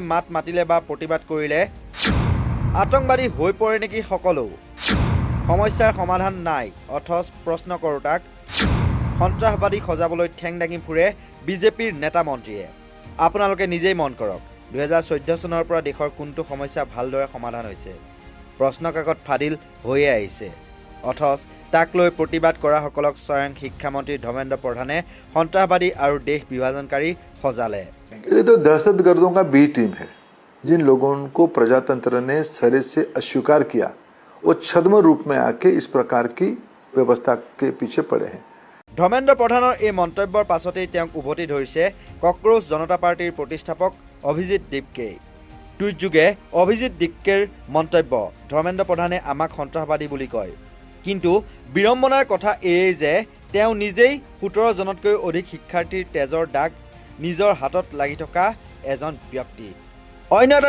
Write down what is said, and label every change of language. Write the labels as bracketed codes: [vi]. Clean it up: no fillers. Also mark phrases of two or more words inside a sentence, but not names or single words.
[as] মাত মাতিলে বা প্ৰতিবাদ কৰিলে আতংকবাদী হৈ পৰে নেকি সকলো সমস্যাৰ সমাধান নাই অথচ প্ৰশ্ন কৰোতাক সন্ত্ৰাসবাদী সজাবলৈ ঠেং দাঙি ফুৰে বিজেপিৰ নেতা মন্ত্ৰীয়ে আপোনালোকে নিজেই মন কৰক 2014 চনৰ পৰা দেশৰ কোনটো সমস্যা ভালদৰে সমাধান হৈছে প্ৰশ্ন কাকত ফাদিল হৈয়ে আহিছে অথচ তাক লৈ প্ৰতিবাদ কৰা সকলক স্বয়ং শিক্ষামন্ত্ৰী ধৰ্মেন্দ্ৰ প্ৰধানে সন্ত্ৰাসবাদী আৰু দেশ বিভাজনকাৰী সজালে [hi] ये तो दहशतगर्दों का बी टीम है जिन लोगों को प्रजातंत्र ने सरे से अस्वीकार किया वो छद्म रूप में आके इस प्रकार की व्यवस्था के पीछे पड़े हैं [as] ধৰ্মেন্দ্ৰ প্ৰধানৰ এই মন্তব্যৰ পাছতেই তেওঁক উভতি ধৰিছে কক্ৰোচ জনতা পাৰ্টিৰ প্ৰতিষ্ঠাপক অভিজিত দীপকে টুইটযোগে অভিজিত দীপকেৰ মন্তব্য ধৰ্মেন্দ্ৰ প্ৰধানে আমাক সন্ত্ৰাসবাদী বুলি কয় কিন্তু বিৰম্বনাৰ কথা এয়ে যে তেওঁ নিজেই 17 জনতকৈ অধিক শিক্ষাৰ্থীৰ তেজৰ দাগ নিজৰ হাতত লাগি থকা এজন ব্যক্তি অন্য এটা